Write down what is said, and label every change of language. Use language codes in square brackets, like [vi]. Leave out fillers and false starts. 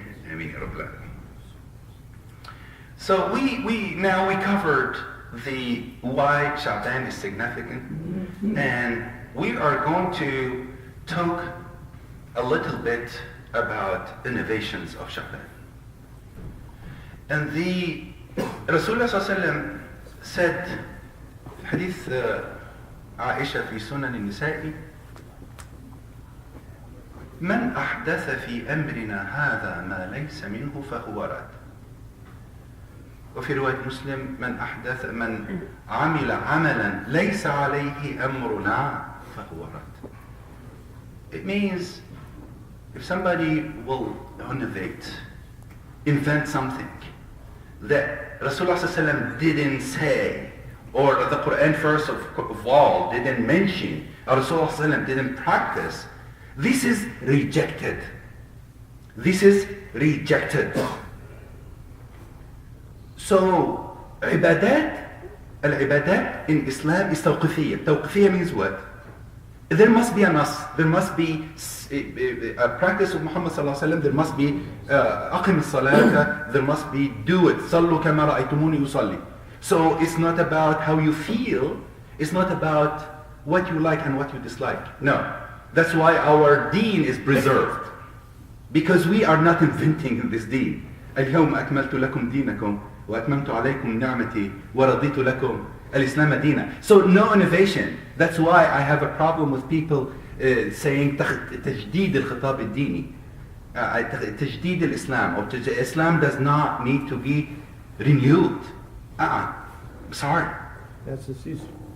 [en] Ameen ya Rabbil Alamin. So we covered the why Sha'ban is significant, and we are going to talk a little bit about innovations of Sha'ban. And the Rasulullah sallallahu alayhi wa sallam said, hadith [ar] عائشة في سنن النساء, من أحدث في أمرنا هذا ما ليس منه فهو رد. وفي رواية مسلم من عمل عملا ليس عليه أمرنا فهو رد. [en] It means if somebody will innovate, invent something that Rasulullah ﷺ didn't say, or the Quran verse of all didn't mention, or Rasulullah ﷺ didn't practice, this is rejected. This is rejected. So, al-ibadat in Islam is tawqifiyya. Tawqifiyya means what? There must be a nas, there must be a practice of Muhammad sallallahu alaihi wasallam, there must be aqim as-salata, there must be do it. Sallu kama ra'aytumuni usalli. So it's not about how you feel, it's not about what you like and what you dislike. No. That's why our deen is preserved. Because we are not inventing this deen. [ar] اليوم أكملت لكم دينكم وأتممت عليكم نعمتي ورضيت لكم الإسلام دينا. [en] So no innovation. That's why I have a problem with people saying [ar] تجديد الخطاب الديني. تجديد الإسلام. [en] Or Islam does not need to be renewed. Sorry. That's the season.